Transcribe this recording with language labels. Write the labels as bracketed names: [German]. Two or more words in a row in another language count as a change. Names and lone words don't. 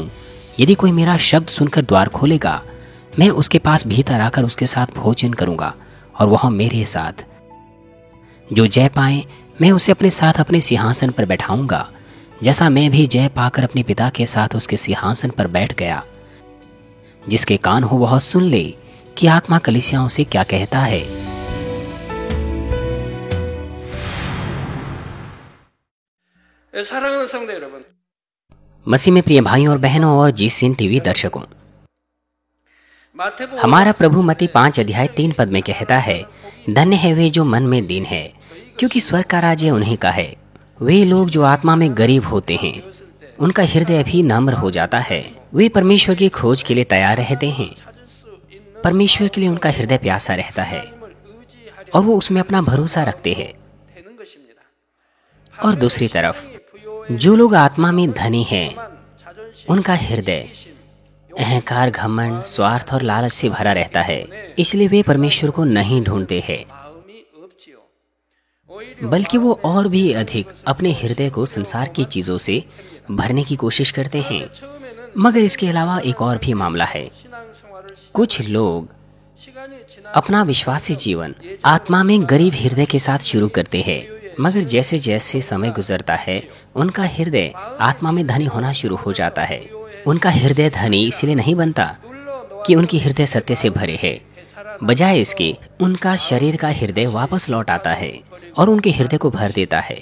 [Hindi] यदि कोई मेरा शब्द सुनकर द्वार खोलेगा, मैं उसके पास भीतर आकर उसके साथ भोजन करूंगा और वह मेरे साथ। जो जय पाए, मैं उसे अपने साथ अपने सिंहासन पर बैठाऊंगा, जैसा मैं भी जय पाकर अपने पिता के साथ उसके सिंहासन पर बैठ गया। जिसके कान हो वह सुन ले कि आत्मा कलीसियाओं से क्या कहता है। [Korean] 사랑하는 성도 여러분, [Hindi] मसीह में प्रिय भाइयों और बहनों और जीसीएन टीवी दर्शकों, [Korean] 마태복음 [Hindi] हमारा प्रभु मत्ती 5 अध्याय 3 पद में कहता है, धन्य है वे जो मन में दीन है, क्योंकि स्वर्ग का राज्य उन्हीं का है। वे लोग जो आत्मा में गरीब होते हैं, उनका हृदय भी नम्र हो जाता है। वे परमेश्वर की खोज के लिए तैयार रहते हैं। परमेश्वर के लिए उनका हृदय प्यासा रहता है और वो उसमें अपना भरोसा रखते हैं। [Korean] 되는 것입니다. [Hindi] और दूसरी तरफ जो लोग आत्मा में धनी हैं, उनका हृदय अहंकार, घमंड, स्वार्थ और लालच से भरा रहता है। इसलिए वे परमेश्वर को नहीं ढूंढते हैं, [Korean] 마음이 없지요. 오히려 [Hindi] बल्कि वो और भी अधिक अपने हृदय को संसार की चीजों से भरने की कोशिश करते हैं। [Korean] 처음에는 [Hindi] मगर इसके अलावा एक और भी मामला है। [Korean] 신앙생활을 [Hindi] कुछ लोग [Korean] 시간이 지나 [Hindi] अपना विश्वासी जीवन आत्मा में गरीब हृदय के साथ शुरू करते हैं, मगर जैसे जैसे समय गुजरता है, उनका हृदय आत्मा में धनी होना शुरू हो जाता है। उनका हृदय धनी इसलिए नहीं बनता कि उनकी हृदय सत्य से भरे है। बजाय इसके उनका शरीर का हृदय वापस लौट आता है और उनके हृदय को भर देता है।